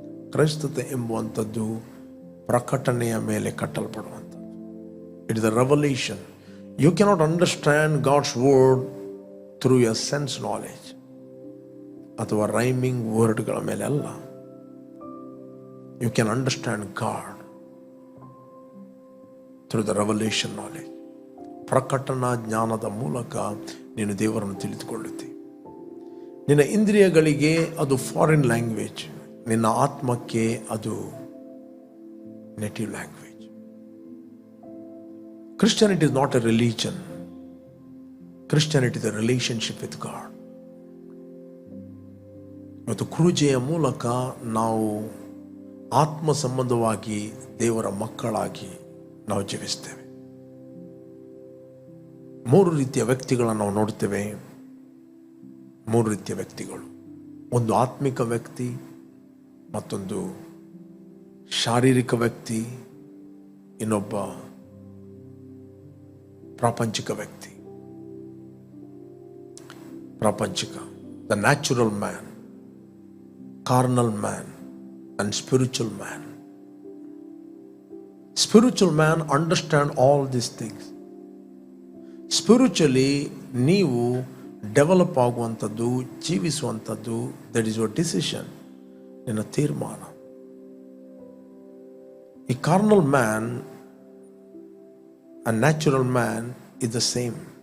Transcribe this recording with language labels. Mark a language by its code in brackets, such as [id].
[kn] ಕ್ರೈಸ್ತತೆ ಎಂಬುವಂಥದ್ದು ಪ್ರಕಟಣೆಯ ಮೇಲೆ ಕಟ್ಟಲ್ಪಡುವಂಥದ್ದು. [en] It is the revolution. You cannot understand God's word through your sense knowledge [kn] ಅಥವಾ rhyming ವರ್ಡ್ಗಳ ಮೇಲೆ ಅಲ್ಲ. [en] You can understand God through the revelation knowledge. [kn] ಪ್ರಕಟಣಾ ಜ್ಞಾನದ ಮೂಲಕ ನೀನು ದೇವರನ್ನು ತಿಳಿದುಕೊಳ್ಳುತ್ತಿ. ನಿನ್ನ ಇಂದ್ರಿಯಗಳಿಗೆ ಅದು ಫಾರಿನ್ ಲ್ಯಾಂಗ್ವೇಜ್, ನಿನ್ನ ಆತ್ಮಕ್ಕೆ ಅದು native language. [en] Christianity is not a religion. Christianity is a relationship with God. [kn] ಮತ್ತು ಕ್ರೂಜೆಯ ಮೂಲಕ ನಾವು ಆತ್ಮ ಸಂಬಂಧವಾಗಿ ದೇವರ ಮಕ್ಕಳಾಗಿ ನಾವು ಜೀವಿಸ್ತೇವೆ. 3 ರೀತಿಯ ವ್ಯಕ್ತಿಗಳನ್ನು ನಾವು ನೋಡ್ತೇವೆ. 3 ರೀತಿಯ ವ್ಯಕ್ತಿಗಳು. ಒಂದು ಆತ್ಮಿಕ ವ್ಯಕ್ತಿ, ಮತ್ತೊಂದು ಶಾರೀರಿಕ ವ್ಯಕ್ತಿ, ಇನ್ನೊಬ್ಬ ಪ್ರಾಪಂಚಿಕ ವ್ಯಕ್ತಿ. [en] ಪ್ರಾಪಂಚಿಕ, the natural man, carnal man and spiritual man. Spiritual man understand all these things. [kn] Spiritually ನೀವು ಡೆವಲಪ್ ಆಗುವಂಥದ್ದು, ಜೀವಿಸುವಂಥದ್ದು, [en] that is your decision, [kn] ನಿನ್ನ ತೀರ್ಮಾನ. [en] ಈ carnal man and natural man is the same.